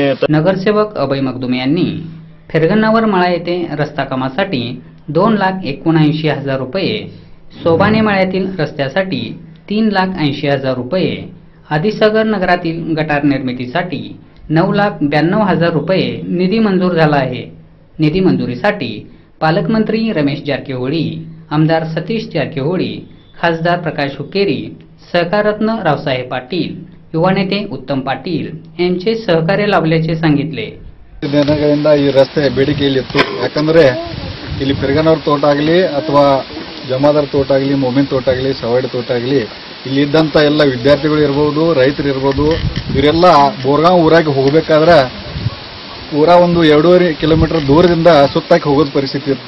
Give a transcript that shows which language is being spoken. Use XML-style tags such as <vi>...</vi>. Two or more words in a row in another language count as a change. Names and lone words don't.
<mr>नगरसेवक अभय मगदुम यांनी फिरगन्नावर मळा येथे रस्ता कामासाठी 2,79,000 रुपये, सोबाने मळ्यातील रस्त्यासाठी 3,80,000 रुपये, आदिसागर नगरातील गटार निर्मितीसाठी 9,92,000 रुपये निधी मंजूर झाला आहे। निधी मंजुरीसाठी पालकमंत्री रमेश जारकीहोळी, आमदार सतीश जारकीहोळी, खासदार प्रकाश हुक्केरी, सहकाररत्न रावसाहेब पाटील, युवा नेते उत्तम पाटील यांचे सहकार्य लाभल्याचे सांगितले।</mr> <kn>ದಿನಗಳಿಂದ ಈ ರಸ್ತೆ ಬೇಡಿಕೆಯಲ್ಲಿ ಇತ್ತು। ಯಾಕಂದ್ರೆ ಇಲ್ಲಿ ಫಿರಗನ್ನವರ ತೋಟ ಆಗಲಿ ಅಥವಾ ಜಮಾದಾರ್ ತೋಟ ಆಗಲಿ, ಮೊಮಿನ್ ತೋಟ ಆಗಲಿ, ಸವಾಡಿ ತೋಟ ಆಗಲಿ, ಇಲ್ಲಿ ಇದ್ದಂತ ಎಲ್ಲ ವಿದ್ಯಾರ್ಥಿಗಳು ಇರಬಹುದು, ರೈತರು ಇರಬಹುದು, ಇವರೆಲ್ಲ ಬೋರ್ಗಾಂವ್ ಊರಾಗಿ ಹೋಗಬೇಕಾದ್ರೆ ಪೂರಾ ಒಂದು 2.5 ಕಿಲೋಮೀಟರ್ ದೂರದಿಂದ ಸುತ್ತಾಕಿ ಹೋಗೋದು ಪರಿಸ್ಥಿತಿ ಇತ್ತು।</kn>